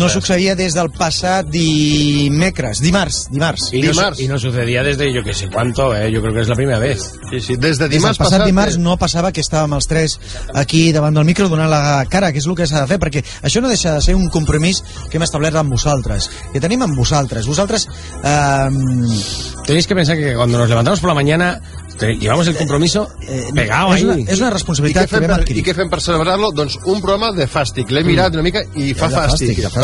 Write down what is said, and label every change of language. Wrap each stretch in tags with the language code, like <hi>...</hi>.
<ca>No succeïa des del passat dimecres, dimarts. Dimarts. I no succeïa des de, jo què sé, quanto, jo crec que és la primera vez. Sí, sí, des de dimarts des passat. Dimarts no passava que estàvem els tres aquí davant del micro donant la cara, que és el que s'ha de fer, perquè això no deixa de ser un compromís que hem establert amb vosaltres, que tenim amb vosaltres. Vosaltres,</ca> <es>tenéis que pensar que cuando nos levantamos por la mañana llevamos el compromiso pegado ahí.</es> <ca>És una responsabilitat que vam adquirir. I què fem per celebrar-lo? Doncs un programa de fàstic. L'he mirat una mica i fa fàstic.</ca>